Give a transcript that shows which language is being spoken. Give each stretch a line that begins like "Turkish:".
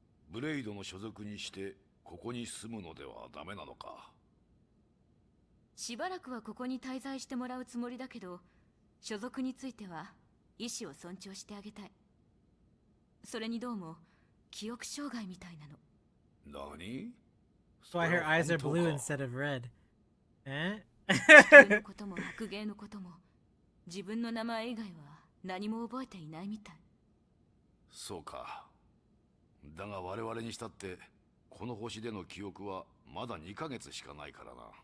Japanese: ブレイドの所属にしてここに住むのではダメなのか。しばらくはここに滞在してもらうつもりだけど、所属については意思を尊重してあげたい。それにどうも記憶障害みたいなの。何？
English: So why her eyes are blue instead of red.
Japanese: 地球のことも白芸のことも自分の名前以外は何も覚えていないみたい。そうか。だが我々にしたってこの星での記憶はまだ2ヶ月しかないからな。